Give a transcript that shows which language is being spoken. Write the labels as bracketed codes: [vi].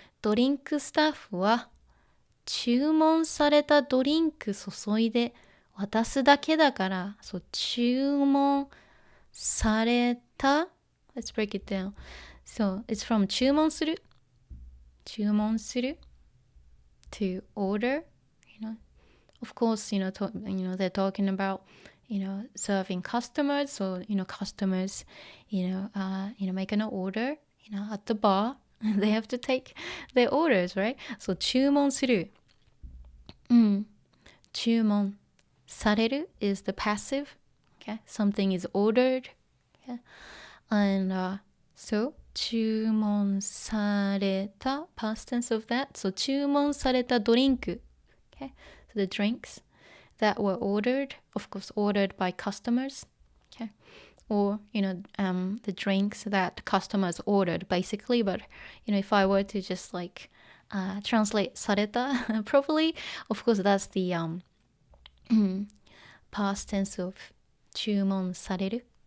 [ja] ドリンクスタッフは注文されたドリンク注いで渡すだけだから、そう、注文された [en] Let's break it down. So, it's from [ja] 注文する [en] to order, Of course, they're talking about, serving customers. So, customers, make an order, at the bar. They have to take their orders, right? [ja] So, 注文する。注文される [en] is the passive. Okay, something is ordered. Okay, and so [ja] 注文された [en] past tense of that. So [ja] 注文されたドリンク. [en] Okay, so the drinks that were ordered, of course, ordered by customers. Okay, or the drinks that customers ordered, basically. But if I were to just like translate [ja] された [en] properly, of course, that's the past tense of [ja] 注文される.